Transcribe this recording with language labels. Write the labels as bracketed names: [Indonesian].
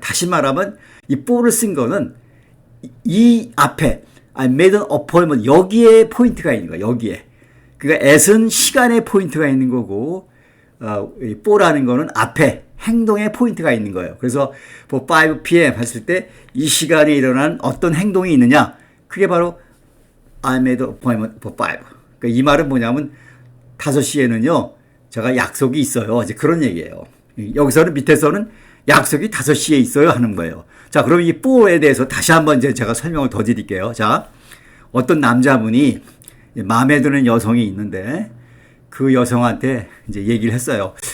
[Korean] 다시 말하면 이 for를 쓴 거는 이 앞에 [English] I made an appointment [Korean] 여기에 포인트가 있는 거예요. 여기에. 그러니까 at은 시간에 포인트가 있는 거고 이 for라는 거는 앞에 행동에 포인트가 있는 거예요. 그래서 [English] for 5 p.m. [Korean] 했을 때 이 시간에 일어난 어떤 행동이 있느냐? 그게 바로 [English] I made an appointment for 5. [Korean] 그러니까 이 말은 뭐냐면 5시에는요. 제가 약속이 있어요. 이제 그런 얘기예요. 여기서는 밑에서는 약속이 5시에 있어요 하는 거예요. 자, 그럼 이 for에 대해서 다시 한번 이제 제가 설명을 더 드릴게요. 자, 어떤 남자분이 마음에 드는 여성이 있는데 그 여성한테 이제 얘기를 했어요.